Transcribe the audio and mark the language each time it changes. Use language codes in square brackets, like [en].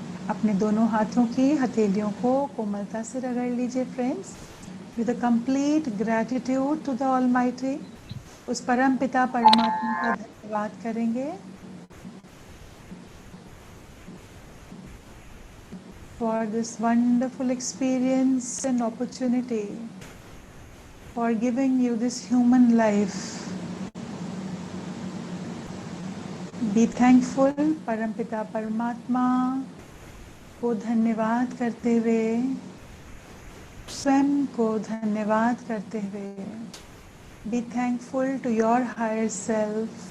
[hi] अपने दोनों हाथों की हथेलियों को कोमलता से रगड़ लीजिए friends, [en] With a complete gratitude to the almighty. [hi] उस परम पिता परमात्मा का धन्यवाद करेंगे [en] for this wonderful experience and opportunity, for giving you this human life. Be thankful [hi] परमपिता परमात्मा को धन्यवाद करते हुए, स्वयं को धन्यवाद करते हुए [en] Be thankful to your higher self.